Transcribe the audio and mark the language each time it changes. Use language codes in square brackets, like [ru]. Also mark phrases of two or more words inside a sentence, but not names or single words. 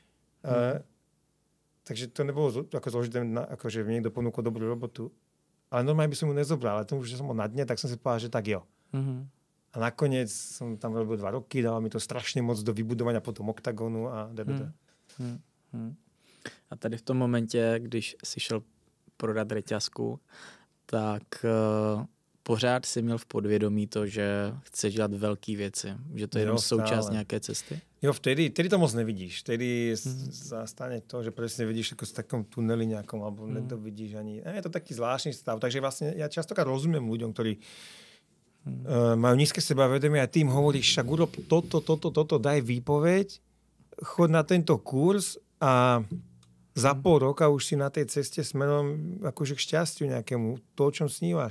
[sk] Takže to nebolo ako zložité, akože mi niekto ponúkol dobrú robotu, ale normálne by som mu nezobral, ale tomu, že som bol na dne, tak som si povedal, že tak jo. A nakoniec som tam robil 2 roky, dalo mi to strašne moc do vybudovania potom oktagonu a DBD. [cs] A tady v tom momentě, když si šel prodat reťazku, tak pořád si měl v podvědomí to, že chceš dělat velké věci, že to je jenom součást nějaké cesty? Jo, [sk] vtedy to moc nevidíš. Vtedy zastane to, že presne vidíš ako v takom tuneli nejakom, alebo nedovidíš ani. Je to taký zvláštny stav. Takže vlastne ja častokrát rozumiem ľuďom, ktorí majú nízke sebavedomie a tým hovoríš, však urob toto, daj výpoveď, chod na tento kurz a za pol roka už si na tej ceste smerom akože k šťastiu nejakému, to, o čom snívaš.